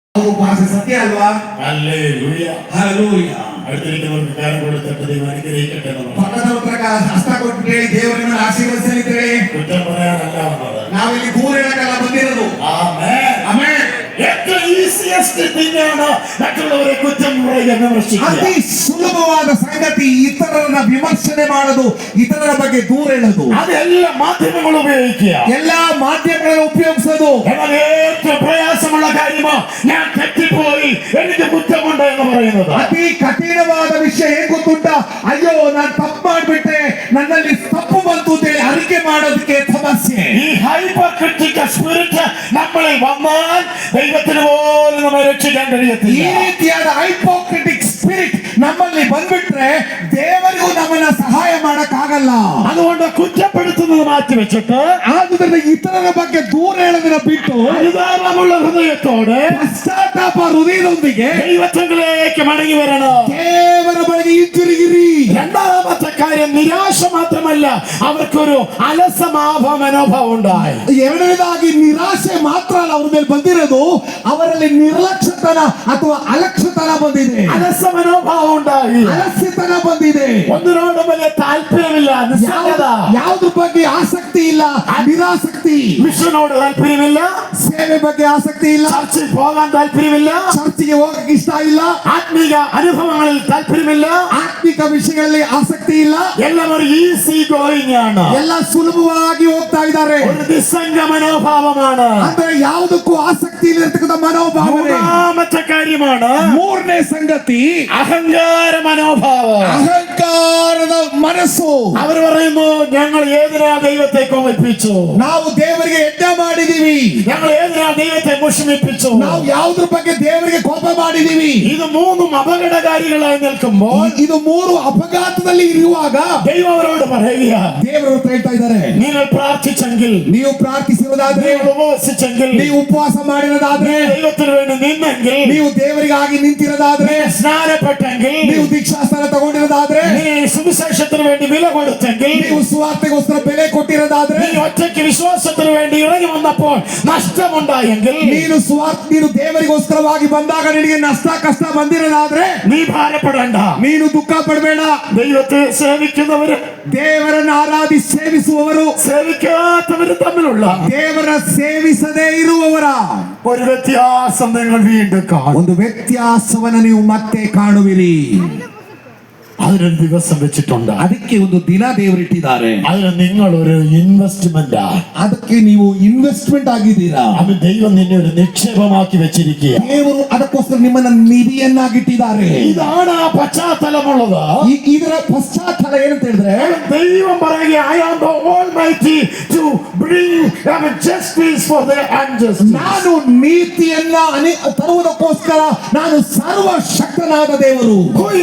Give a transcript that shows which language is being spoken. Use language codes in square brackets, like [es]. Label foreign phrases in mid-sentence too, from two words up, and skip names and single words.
[kn] ಉಪವಾಸ ಸತ್ಯ ಅಲ್ವಾ? ಹಲ್ಲೆಲೂಯಾ. ಹಲ್ಲೆಲೂಯಾ. [ml] അടുത്തിരിക്കുന്നവർക്ക് കാര്യം കൊടുത്തിട്ട് ദൈവം അനുഗ്രഹിക്കട്ടെ എന്ന് പറഞ്ഞു. [kn] ಪಕ್ಕದವರ ಹಸ್ತ ಕೊಟ್ಟು ಹೇಳಿ ದೇವರನ್ನು ಆಶೀರ್ವದಿಸಲಿದ್ದೇವೆ. [ml] കുറ്റം പറയാനല്ല വന്നത്. [kn] ನಾವಿಲ್ಲಿ ದೂರ ಹೇಳಕ್ಕೆಲ್ಲ ಬಂದಿರೋದು. [ml] ആമേൻ. [kn] ಆಮೆನ್. [ml] ഏറ്റവും [en] easiest thing [ml] ആണ് മറ്റുള്ളവരെ കുറ്റം പറയുക വിമർശിക്കുക. [kn] ಅತಿ ಸುಲಭವಾದ ಸಂಗತಿ ಇತರರನ್ನ ವಿಮರ್ಶನೆ ಮಾಡೋದು, ಇತರರ ಬಗ್ಗೆ ದೂರ ಹೇಳೋದು. [ml] അതെല്ലാ മാധ്യമങ്ങളും ഉപയോഗിക്കുക. [kn] ಎಲ್ಲಾ ಮಾಧ್ಯಮಗಳನ್ನು ಉಪಯೋಗಿಸೋದು. [ml] എന്നാൽ ഏറ്റവും പ്രയാസമുള്ള കാര്യമോ ഞാൻ തെറ്റിപ്പോയി എനിക്ക് കുറ്റമുണ്ട് എന്ന് പറയുന്നത്. [kn] ಅತಿ ಕಠಿಣವಾದ ವಿಷಯ ಏನ್ ಗೊತ್ತುಂಟ? ಅಯ್ಯೋ ನಾನು ತಪ್ಪು ಮಾಡ್ಬಿಟ್ಟೆ, ನನ್ನಲ್ಲಿ ತಪ್ಪು ಬಂತು ಅಂತ ಹೇಳಿ ಅರಿಕೆ ಮಾಡೋದಕ್ಕೆ ಸಮಸ್ಯೆ. [ml] ഈ [en] hypercritical spirit [ml] നമ്മളിൽ വന്നാൽ ദൈവത്തിന് പോലും നമ്മെ രക്ഷിക്കാൻ [kn] ಈ [ml] കഴിയത്തില്ല. [kn] ರೀತಿಯಾದ [en] hypocritic spirit [kn] ನಮ್ಮಲ್ಲಿ ಬಂದ್ಬಿಟ್ರೆ ದೇವರಿಗೂ ನಮ್ಮನ್ನ ಸಹಾಯ ಮಾಡಕ್ ಆಗಲ್ಲ. [ml] അതുകൊണ്ട് കുറ്റപ്പെടുത്തുന്നത് മാറ്റി വെച്ചിട്ട് [kn] ಆದುದರಿಂದ ಇತರರ ಬಗ್ಗೆ ದೂರ ಹೇಳೋದನ್ನ ಬಿಟ್ಟು [ml] അനുതാപമുള്ള ഹൃദയത്തോടെ [kn] ಪಶ್ಚಾತ್ತಾಪ ಹೃದಯದೊಂದಿಗೆ [ml] ദൈവത്തിലേക്ക് മടങ്ങി വരണം. [kn] ದೇವರ ಬಳಿಗೆ ಹಿಂತಿರುಗಿರಿ. [ml] രണ്ടാമത്തെ കാര്യം നിരാശ മാത്രമല്ല, അവർക്കൊരു അലസമാഭ മനോഭാവം ഉണ്ടായി. [kn] ಎರಡನೇದಾಗಿ ನಿರಾಶೆ ಮಾತ್ರ ಅಲ್ಲ ಅವ್ರ ಮೇಲೆ ಬಂದಿರೋದು, ಅವರಲ್ಲಿ ನಿರ್ಲಕ್ಷ್ಯತನ ಅಥವಾ ಅಲಕ್ಷ್ಯತನ ಬಂದಿದೆ. [ml] അലസ മനോഭാവം ഉണ്ടായി. [kn] ಅಲಸ್ಯತನ ಬಂದಿದೆ. [ml] ഒന്നിനോടും വലിയ താല്പര്യമില്ല, നിസ്സംഗത. [kn] ಯಾವುದ್ರ ಬಗ್ಗೆ ಆಸಕ್ತಿ ಇಲ್ಲ, ನಿರಾಸಕ್ತಿ. [ml] മിഷനോട് താല്പര്യമില്ല, [kn] ಸೇವೆ ಬಗ್ಗೆ ಆಸಕ್ತಿ ಇಲ್ಲ, [ml] ചർച്ചിൽ പോകാൻ താല്പര്യമില്ല, [kn] ಚರ್ಚಿಗೆ ಹೋಗಕ್ಕೆ ಇಷ್ಟ ಇಲ್ಲ, [ml] ആത്മീക അനുഭവങ്ങളിൽ താല്പര്യമില്ല, [kn] ಆತ್ಮಿಕ ವಿಷಯಗಳಲ್ಲಿ ಆಸಕ್ತಿ ಇಲ್ಲ. [ml] എല്ലാം ഒരു [en] easy going [ml] ആണ്. [kn] ಎಲ್ಲ ಸುಲಭವಾಗಿ ಹೋಗ್ತಾ ಇದ್ದಾರೆ. [ml] ഒരു നിസ്സംഗ മനോഭാവമാണ്. [kn] ಅಂದ್ರೆ ಯಾವುದಕ್ಕೂ ಆಸಕ್ತಿ ಇಲ್ಲಿರ್ತಕ್ಕಂಥ ಮನೋಭಾವನೆ. [ml] മൂന്നാമത്തെ കാര്യമാണ് [kn] ಮೂರನೇ ಸಂಗತಿ [ml] അഹങ്കാര മനോഭാവം. [kn] ಅಹಂಕಾರದ ಮನಸ್ಸು. [ml] അവർ പറയുന്നു, ഞങ്ങൾ ഏതിനാ ദൈവത്തെ കോപിപ്പിച്ചു, [kn] ನಾವು ದೇವರಿಗೆ ಯಜ್ಞ ಮಾಡಿದೀವಿ, [ml] ഞങ്ങൾ ഏതിനാ ദൈവത്തെ മുഷിപ്പിച്ചു. [kn] ನಾವು ಯಾವುದ್ರ ಬಗ್ಗೆ ದೇವರಿಗೆ ಕೋಪ ಮಾಡಿದೀವಿ. [ml] ഇത് മൂന്നും അപകടകാരികളായി നിൽക്കുമ്പോൾ [kn] ಇದು ಮೂರು ಅಪಘಾತದಲ್ಲಿ ಇರುವಾಗ [ml] ദൈവം അവരോട് പറയുക, [kn] ದೇವರು ಹೇಳ್ತಾ ಇದ್ದಾರೆ, [ml] നിങ്ങൾ പ്രാർത്ഥിച്ചെങ്കിൽ, [kn] ನೀವು ಪ್ರಾರ್ಥಿಸಿರೋದಾದ್ರೆ, [ml] നിങ്ങൾ ഉപവസിച്ചെങ്കിൽ, [kn] ನೀವು ಉಪವಾಸ ಮಾಡಿರೋದಾದ್ರೆ, [ml] ദൈവത്തിന് വേണ്ടി നിന്നെങ്കിൽ, [kn] ನೀವು ದೇವರಿಗಾಗಿ ನಿಂತಿರೋದಾದ್ರೆ, [ml] സ്നാനപ്പെട്ടെങ്കിൽ, [kn] ನೀವು ದೀಕ್ಷಾಸ್ಥಾನ ತಗೊಂಡಿರೋದಾದ್ರೆ, [ml] നീ സുവിശേഷത്തിന് വേണ്ടി വില കൊടുത്തെങ്കിൽ, [kn] ನೀವು ಸುವಾರ್ತೆಗೋಸ್ಕರ ಬೆಲೆ ಕೊಟ್ಟಿರೋದಾದ್ರೆ, [ml] നീ ഒറ്റയ്ക്ക് വിശ്വാസത്തിന് വേണ്ടി ഇറങ്ങി വന്നപ്പോൾ നഷ്ടമുണ്ടായെങ്കിൽ, [kn] ನೀನು ದೇವರಿಗೋಸ್ಕರವಾಗಿ ಬಂದಾಗ ನಿನಗೆ ನಷ್ಟ ಕಷ್ಟ ಬಂದಿರೋದಾದ್ರೆ [ml] നീ ഭാരപ്പെടേണ്ട. [kn] ನೀನು ದುಃಖ ಪಡಬೇಡ. [ml] ദൈവത്തെ സേവിക്കുന്നവര് [kn] ದೇವರನ್ನು ಆರಾಧಿಸಿ ಸೇವಿಸುವವರು [ml] സേവിക്കാത്തവര് തമ്മിലുള്ള [kn] ದೇವರ ಸೇವಿಸದೇ ಇರುವವರ [ml] ഒരു വ്യത്യാസം നിങ്ങൾ വീണ്ടും കാണും. [kn] ಒಂದು ವ್ಯತ್ಯಾಸವನ್ನು ನೀವು ಮತ್ತೆ ಕಾಣುವಿರಿ. [ml] അതിനൊരു ദിവസം വെച്ചിട്ടുണ്ട്. [kn] ಅದಕ್ಕೆ ಒಂದು ದಿನ ದೇವರಿಟ್ಟಿದ್ದಾರೆ. [ml] അതിന് നിങ്ങളൊരു ഇൻവെസ്റ്റ്മെന്റ്, [kn] ಅದಕ್ಕೆ ನೀವು ಇನ್ವೆಸ್ಟ್ಮೆಂಟ್ ಆಗಿದ್ದೀರಾ. [ml] അത് ദൈവം നിന്നെ ഒരു നിക്ഷേപമാക്കി വെച്ചിരിക്കുക. [kn] ದೇವರು ಅದಕ್ಕೋಸ್ಕರ ನಿಮ್ಮನ್ನ ನಿಧಿಯನ್ನಾಗಿಟ್ಟಿದ್ದಾರೆ. [ml] ഇതാണ് ആ പശ്ചാത്തലമുള്ളത്. [kn] ಇದರ ಪಶ್ಚಾತ್ತಲ ಏನಂತ ಹೇಳಿದ್ರೆ, [ml] ദൈവം പറയുക, [en] I am the Almighty to bring justice for the unjust. [kn] ನಾನು ನೀತಿಯನ್ನ ತರುವುದಕ್ಕೋಸ್ಕರ ನಾನು ಸರ್ವಶಕ್ತನಾದ ದೇವರು.